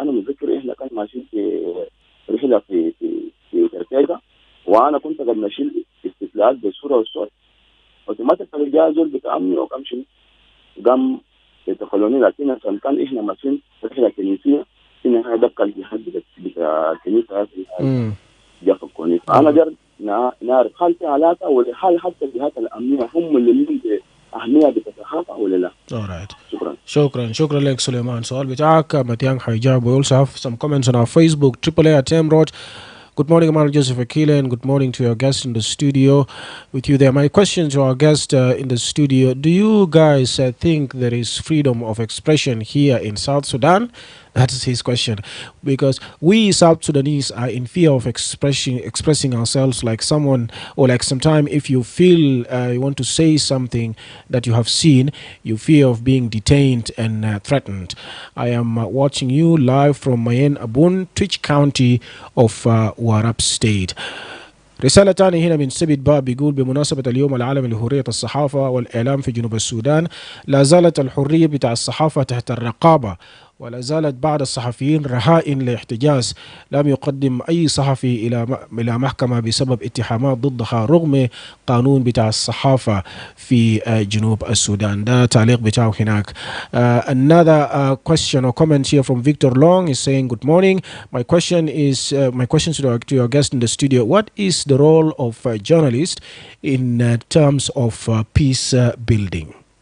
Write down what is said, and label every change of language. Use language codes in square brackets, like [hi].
[ar] انا متذكر احنا كان ماشيين في رحله في تركيا، وانا كنت قبل اشيل استطلاعات بالصوره والصوت، اوتوماتيكالي جاء زول بتامني وقام شنو قام يتقولوني، لكن عشان كان احنا ماشيين رحله كنيسيه في النهايه دبقى الجهاد بتاع الكنيسه جا فكوني. فانا جرب نعرف هل في علاقه ولا هل حتى الجهات الامنيه هم اللي لهم اهميه بتتخافى ولا لا. [en] Alright. [ar] شكرا. شكرا لك سليمان. سؤال بتاعك متيان حيجاب. [en] We also have some comments on our Facebook. AAA at Road. Good morning, Emmanuel Joseph Akile, and good morning to your guest in the studio with you there. My question to our guest in the studio: do you guys think there is freedom of expression here in South Sudan? That is his question, because we South Sudanese are in fear of expressing ourselves like someone, or like sometime if you feel you want to say something that you have seen, you fear of being detained and threatened. I am watching you live from Mayen Abun, Twitch County of Warab State. [ar] رسالة تانية هنا من سبت باب بيقول: بمناسبة اليوم العالمي لحرية الصحافة والإعلام في جنوب السودان، لا زالت الحرية بتاع الصحافة تحت الرقابة، ولا زالت بعض الصحفيين رهائن لاحتجاز. لم يقدم أي صحفي إلى محكمة بسبب اتهامات ضدها رغم قانون بتاع الصحافة في جنوب السودان. ده تعليق بتاعه هناك. [en] Another question or comment here from Victor Long is saying, good morning. My question to your guest in the studio: what is the role of journalists in terms of peace building?